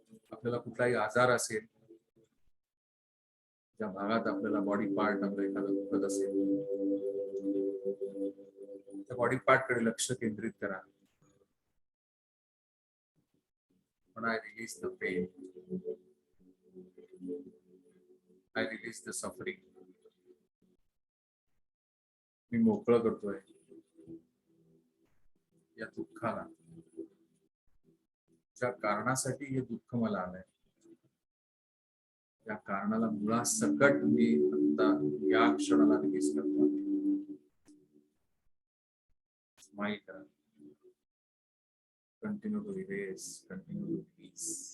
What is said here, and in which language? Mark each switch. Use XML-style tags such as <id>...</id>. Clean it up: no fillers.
<mr>आपल्याला कुठलाही आजार असेल, ज्या भागात आपल्याला बॉडी पार्ट आपलं एखादं दुखत असेल, त्या बॉडी पार्ट कडे लक्ष केंद्रित करा.</mr> <en>When I release the pain, I release the suffering.</en> <mr>मी मोकळं करतोय या दुःखाला, ज्या कारणासाठी हे दुःख मला आलंय, त्या कारणाला मुळासकट मी आता या क्षणाला रिलीज करतो. स्माईल करा.</mr> <en>Continue to release, continue to release.</en>